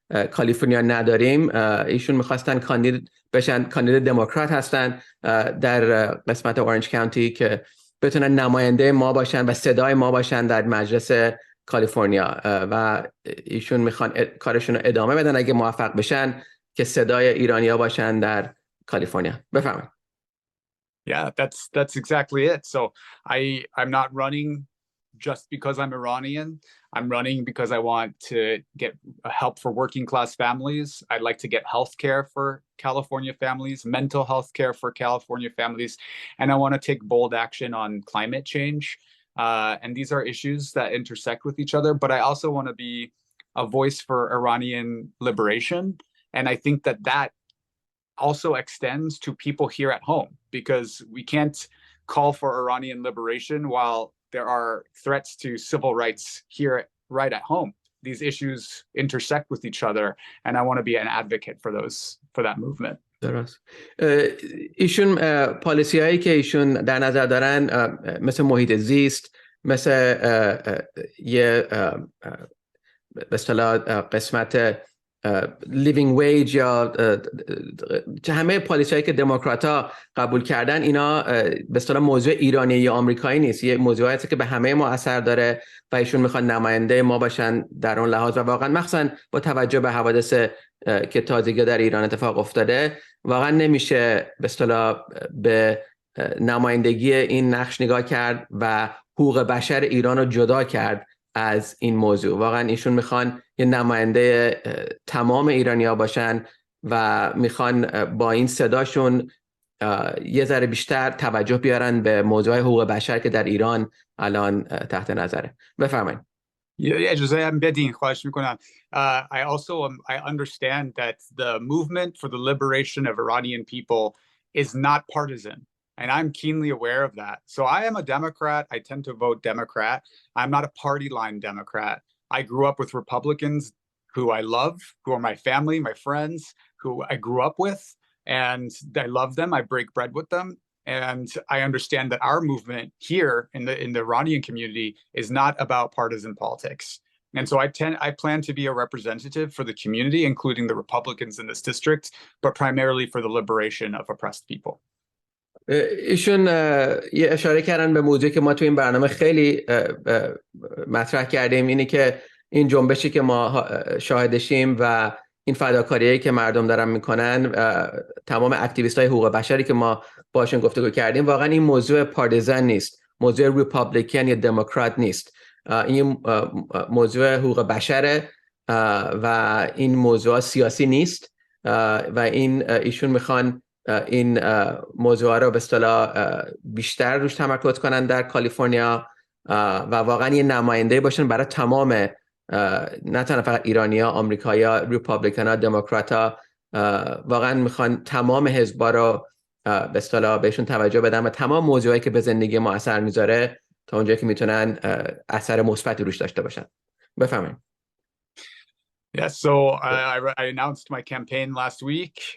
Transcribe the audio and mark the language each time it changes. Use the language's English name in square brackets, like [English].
[Persian] کالیفرنیا نداریم، ایشون میخواستن کاندید بشن، کاندید دموکرات هستن در قسمت اورنج کانتی که بتونن نماینده ما باشن و صدای ما باشن در مجلس کالیفرنیا و ایشون میخوان کارشون رو ادامه بدن اگه موفق بشن که صدای ایرانیا باشن در کالیفرنیا. بفرمایید. [English] Yeah, that's exactly it. So I'm not running just because I'm Iranian. I'm running because I want to get help for working class families. I'd like to get health care for California families, mental health care for California families, and I want to take bold action on climate change. and these are issues that intersect with each other, but I also want to be a voice for Iranian liberation. And I think that that also extends to people here at home, because we can't call for Iranian liberation while there are threats to civil rights here right at home. These issues intersect with each other, and I want to be an advocate for that movement. [Persian] درست. ایشون پالیسی هایی که ایشون در نظر دارن مثل محیط زیست، مثل یه به اصطلاح قسمت لیوینگ ویج یا همه پالیسی هایی که دموکرات ها قبول کردن، اینا به اصطلاح موضوع ایرانی یا آمریکایی نیست، یه موضوعی هست که به همه ما اثر داره و ایشون میخوان نماینده ما باشن در اون لحاظ. و واقعا مخصوصا با توجه به حوادث که تازگی در ایران اتفاق افتاده، واقعا نمیشه به اصطلاح به نمایندگی این نقش نگاه کرد و حقوق بشر ایران رو جدا کرد از این موضوع. واقعا ایشون میخوان یه نماینده تمام ایرانی‌ها باشن و میخوان با این صداشون یه ذره بیشتر توجه بیارن به موضوع حقوق بشر که در ایران الان تحت نظره. بفرمایید. اجازه هم بدین، خواهش میکنم. [English] I understand that the movement for the liberation of Iranian people is not partisan. And I'm keenly aware of that. So I am a Democrat. I tend to vote Democrat. I'm not a party line Democrat. I grew up with Republicans who I love, who are my family, my friends, who I grew up with, and I love them. I break bread with them. And I understand that our movement here in the Iranian community is not about partisan politics. And so I plan to be a representative for the community, including the Republicans in this district, but primarily for the liberation of oppressed people. [Persian] ایشون یه اشاره کردن به موضوعی که ما تو این برنامه خیلی مطرح کردیم، اینه که این جنبشی که ما شاهدشیم و این فداکاریایی که مردم دارن میکنن، تمام اکتیویست‌های حقوق بشری که ما باشون گفتگو کردیم، واقعا این موضوع پاردیزن نیست، موضوع ریپابلیکن یا دموکرات نیست، این موضوع حقوق بشره و این موضوع سیاسی نیست و ایشون میخوان این موضوع رو به اصطلاح بیشتر روش تمرکز کنن در کالیفرنیا و واقعا یه نماینده باشن برای تمام، نه تنها فقط ایرانیا، آمریکایا، ریپابلیکانا، دموکراتا، واقعا میخوان تمام حزبا رو به اصطلاح بهشون توجه بدن و تمام موضوعی که به زندگی ما اثر میذاره تا اونجایی که میتونن اثر مثبتی روش داشته باشن. بفرمایید. [English] Yes, so I announced my campaign last week.